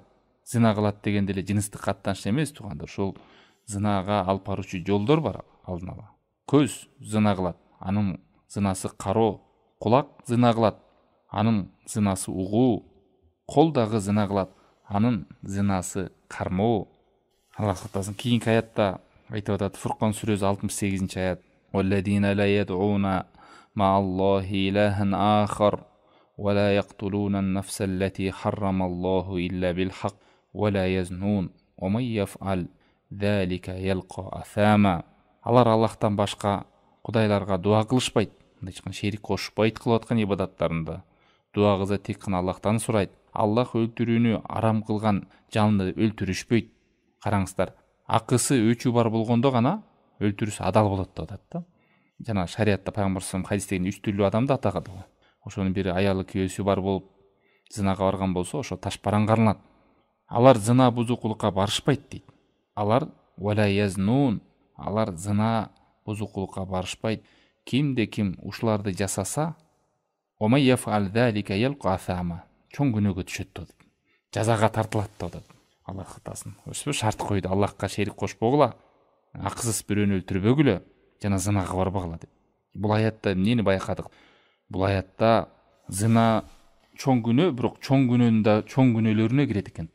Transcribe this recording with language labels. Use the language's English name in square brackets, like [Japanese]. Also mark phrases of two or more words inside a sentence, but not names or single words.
[Kyrgyz] Зына кылат дегенде эле жыныстык каттаныш эмес туугандар, ушул зынага алып баруучу жолдор бар алдын ала. Көз зына кылат, анын зынасы кароо, кулак зына кылат, анын зынасы угуу, кол дагы зына кылат, анын зынасы кармоо. Аллах сактасын. Кийинки аятта айтып атат, Фуркан сүрөсү 68-аят. [Arabic] والذين لا يدعون مع الله إلها آخر ولا يقتلون النفس التي حرم الله إلا بالحق ولا يزنون ومن يفعل ذلك يلق أثاما. [Kyrgyz] Алар Аллахтан башка кудайларга дуа кылышпайт, эч кандай шерик кошпойт кылып аткан ибадаттарында. Дуа кылса тек гана Аллахтан сурайт. Аллах өлтүрүүнү арам кылган жанды өлтүрүшпөйт. Караңыздар, акысы өчүү бар болгондо гана өлтүрүсү адал болот деп атат да. Жана шариатта пайгамбар [Arabic] صلى الله عليه [Kyrgyz] хадистеги 3 түрлүү адамды атагады. Ошонун бири аялы күйөөсү бар болуп зынага барган болсо, ошо таш бараңгарылат. Алар зына бузукулукка барышпайт дейт. Алар [Arabic] ولا يزنون, [Kyrgyz] алар зына бузукулукка барышпайт. Кимде ким ушуларды жасаса, [Arabic] ومن يفعل ذلك يلق أثاما, [Kyrgyz] чоң күнөөгө түшөт деп. Жазага тартылат деп. Аллах сактасын. Өсүп шарт койду, Аллахка шерик кошпогула, акысыз бирөөнү өлтүрбөгүлө, жана зынага барбагыла деп. Бул аятта эмнени байкадык? Бул аятта зына чоң күнөө, бирок чоң күнөөнүн да чоң күнөөлөрүнө кирет экен.